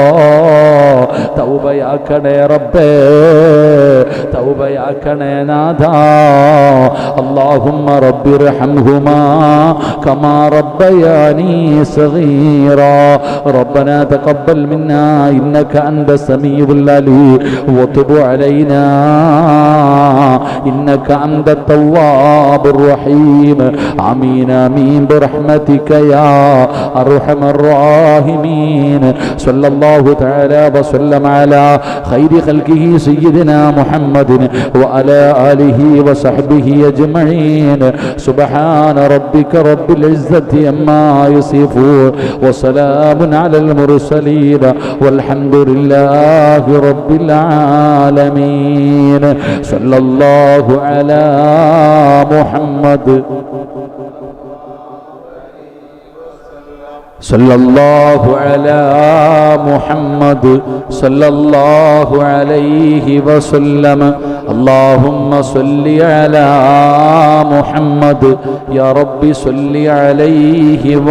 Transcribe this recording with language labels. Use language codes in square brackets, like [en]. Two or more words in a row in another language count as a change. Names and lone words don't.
[ml] തൗബയാക്കണേ റബ്ബേ, തൗബയാക്കണേ നാഥാ. [ar] اللهم رب ارحمهما كما ربياني صغيرا. ربنا تقبل منا إنك أنت السميع العليم وتب علينا إنك أنت التواب الرحيم. آمين آمين برحمتك يا أرحم الراحمين. صلى الله تعالى وسلم على خير خلقه سيدنا محمد وعلى آله وصحبه أجمعين. سبحان ربك رب العزة عما يصفون وسلام على المرسلين والحمد لله رب العالمين. صلى الله على محمد صلى الله على محمد صلى الله عليه وسلم. اللهم صل على محمد يا رب صل عليه